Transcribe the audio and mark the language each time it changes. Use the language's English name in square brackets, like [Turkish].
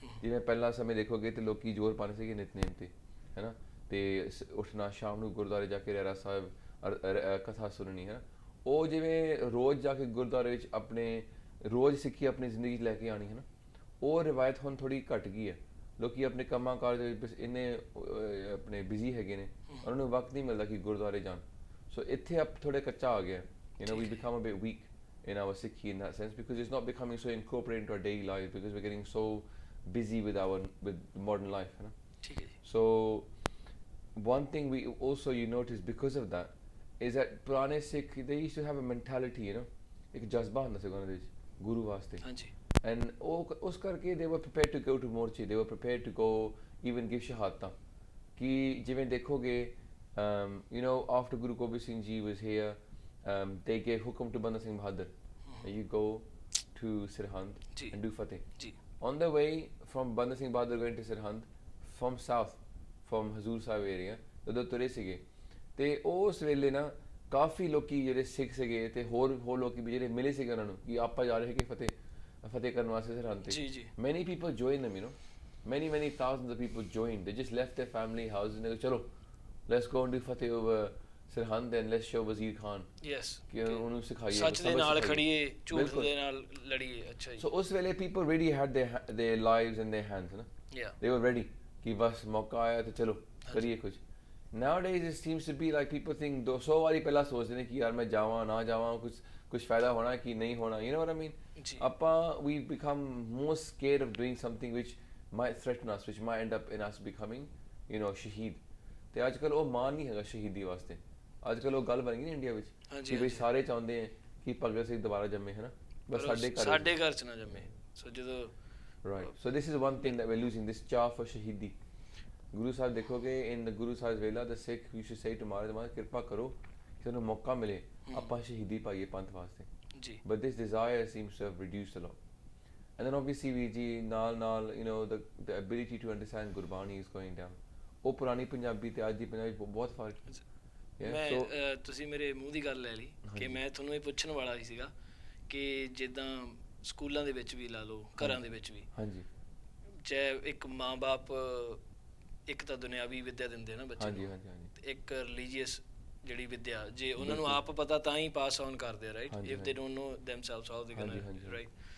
[Punjabi] ਜਿਵੇਂ ਪਹਿਲਾਂ ਸਮੇਂ ਦੇਖੋਗੇ ਤਾਂ ਲੋਕ ਜ਼ੋਰ ਪਾਉਂਦੇ ਸੀਗੇ ਨਿਤਨੇਮ 'ਤੇ ਹੈ ਨਾ, ਅਤੇ ਉੱਠਣਾ ਸ਼ਾਮ ਨੂੰ ਗੁਰਦੁਆਰੇ ਜਾ ਕੇ ਰਹਿਰਾਸ ਸਾਹਿਬ ਕਥਾ ਸੁਣਨੀ ਹੈ ਨਾ. ਉਹ ਜਿਵੇਂ ਰੋਜ਼ ਜਾ ਕੇ ਗੁਰਦੁਆਰੇ ਵਿੱਚ ਆਪਣੇ ਰੋਜ਼ ਸਿੱਖੀ ਆਪਣੀ ਜ਼ਿੰਦਗੀ 'ਚ ਲੈ ਕੇ ਆਉਣੀ ਹੈ ਨਾ, ਉਹ ਰਿਵਾਇਤ ਹੁਣ ਥੋੜ੍ਹੀ ਘੱਟ ਗਈ ਹੈ. ਲੋਕ ਆਪਣੇ ਕੰਮਾਂ ਕਾਜ ਦੇ ਵਿੱਚ ਇੰਨੇ ਆਪਣੇ ਬਿਜ਼ੀ ਹੈਗੇ ਨੇ, ਉਹਨਾਂ ਨੂੰ ਵਕਤ ਨਹੀਂ ਮਿਲਦਾ ਕਿ ਗੁਰਦੁਆਰੇ ਜਾਣ. ਸੋ ਇੱਥੇ ਆਪ ਥੋੜ੍ਹੇ ਕੱਚਾ ਆ ਗਿਆ. [English] We become a bit weak in our Sikhi in that sense, because it's not becoming so incorporated into our daily life, because we're getting so busy with modern life, you know. So one thing we also you notice because of that is that purane Sikh, they used to have a mentality, you know, [Punjabi] ek jazba hunda si ਉਹਨਾਂ ਦੇ ਵਿੱਚ ਗੁਰੂ ਵਾਸਤੇ, [English] and [Punjabi] ਉਸ ਕਰਕੇ [English] they were prepared to go to morche, they were prepared to go even give shahadਤਾਂ. [Punjabi] ਕਿ ਜਿਵੇਂ ਦੇਖੋਗੇ [English] you know, after Guru Gobind Singh Ji was here, they gave hukum to Banda Singh Bahadur, you go to Sirhind and do Fateh. On the way from Banda Singh Bahadur going to Sirhind, from south, from Hazur Sahib area, [Punjabi] ਜਦੋਂ ਤੁਰੇ ਸੀਗੇ ਤੇ ਉਸ ਵੇਲੇ ਨਾ ਕਾਫੀ ਲੋਕੀ ਜਿਹੜੇ ਸਿੱਖ ਸੀਗੇ ਤੇ ਹੋਰ ਲੋਕੀ ਵੀ ਜਿਹੜੇ ਮਿਲੇ ਸੀਗੇ ਉਹਨਾਂ ਨੂੰ ਕਿ ਆਪਾਂ ਜਾ ਰਹੇ ਕਿ ਫਤਿਹ ਕਰਨ ਵਾਸਤੇ Sirhind ਤੇ. [English] Many people joined them, you know, many thousands of people joined. They just left their family houses and they go, chalo, let's go and do Fateh over Sirhind and let's show Wazir Khan yes [Punjabi] ਕਿ ਉਹਨੂੰ ਸਿਖਾਈਏ ਸੱਚ ਦੇ ਸਬਕ ਨਾਲ ਸਿਖਾਈਏ। ਖੜੀਏ, ਝੂਠ ਬਿਲਕੁਲ। ਦੇ ਨਾਲ ਲੜੀਏ। ਅੱਛਾ ਜੀ। ਸੋ ਉਸ ਵੇਲੇ [English] people really had their lives in their hands, ਨਾ Yeah. they were ready [Punjabi] ਕਿ ਬਸ ਮੌਕਾ ਆਇਆ ਤੇ ਚਲੋ ਕਰੀਏ ਕੁਝ। [English] Nowadays it seems to be like people think [Punjabi] 200 ਵਾਰੀ ਪਹਿਲਾਂ ਸੋਚਦੇ ਨੇ ਕਿ ਯਾਰ ਮੈਂ ਜਾਵਾਂ ਨਾ ਜਾਵਾਂ, ਕੁਝ ਫਾਇਦਾ ਹੋਣਾ ਕਿ ਨਹੀਂ ਹੋਣਾ, [English] you know what I mean? [Punjabi] ਜੀ। [English] ਆਪਾਂ we become more scared of doing something which might threaten us, which might end up in us becoming, you know, shaheed. [Punjabi] ਤੇ ਅੱਜ ਕੱਲ੍ਹ ਉਹ ਮਾਣ ਨਹੀਂ ਹੈਗਾ ਸ਼ਹੀਦੀ ਵਾਸਤੇ। ਅੱਜ ਕੱਲ੍ਹ ਉਹ ਗੱਲ ਬਣ ਗਈ ਨਾ ਇੰਡੀਆ ਵਿੱਚ ਕਿ ਬਈ ਸਾਰੇ ਚਾਹੁੰਦੇ ਹੈ ਕਿ ਭਗਤ ਸਿੰਘ ਦੁਬਾਰਾ ਜੰਮੇ, ਹੈ ਨਾ, ਬਸ ਸਾਡੇ ਘਰ 'ਚ ਨਾ ਜੰਮੇ। ਸੋ ਜਦੋਂ [English] right, so this is one thing that we're losing, this chah for shaheedi. [Punjabi] ਗੁਰੂ ਸਾਹਿਬ ਦੇਖੋਗੇ in the ਗੁਰੂ ਸਾਹਿਬ ਵੇਲਾ [English] the Sikh used to say to [Punjabi] ਮਹਾਰਾਜ ਕਿਰਪਾ ਕਰੋ ਕਿ ਸਾਨੂੰ ਮੌਕਾ ਮਿਲੇ ਆਪਾਂ ਸ਼ਹੀਦੀ ਪਾਈਏ ਪੰਥ ਵਾਸਤੇ। ਜੀ। [English] but this desire seems to have reduced a lot, and then obviously [Punjabi] ਵੀ ਜੀ ਨਾਲ [English] you know the ability to understand Gurbani is going down। [Punjabi] ਉਹ ਪੁਰਾਣੀ ਪੰਜਾਬੀ ਤੇ ਅੱਜ ਦੀ ਪੰਜਾਬੀ ਬਹੁਤ ਫਰਕ ਹੈ। ਮੈਂ ਤੁਸੀਂ ਮੇਰੇ ਮੂੰਹ ਦੀ ਗੱਲ ਲੈ ਲਈ ਕਿ ਮੈਂ ਤੁਹਾਨੂੰ ਇਹ ਪੁੱਛਣ ਵਾਲਾ ਹੀ ਸੀਗਾ ਕਿ ਜਿੱਦਾਂ ਸਕੂਲਾਂ ਦੇ ਵਿੱਚ ਵੀ ਲਾ ਲਓ, ਘਰਾਂ ਦੇ ਵਿੱਚ ਵੀ, ਹਾਂਜੀ, ਚਾਹੇ ਇੱਕ ਮਾਂ-ਬਾਪ ਇੱਕ ਤਾਂ ਦੁਨਿਆਵੀ ਵਿੱਦਿਆ ਦਿੰਦੇ ਨਾ ਬੱਚੇ ਨੂੰ, ਤੇ ਇੱਕ ਰਿਲੀਜੀਅਸ ਜਿਹੜੀ ਵਿੱਦਿਆ, ਜੇ ਉਹਨਾਂ ਨੂੰ ਆਪ ਪਤਾ ਤਾਂ ਹੀ ਪਾਸ ਔਨ ਕਰਦੇ ਆ, [English] Right, if they don't know themselves how they gonna, right.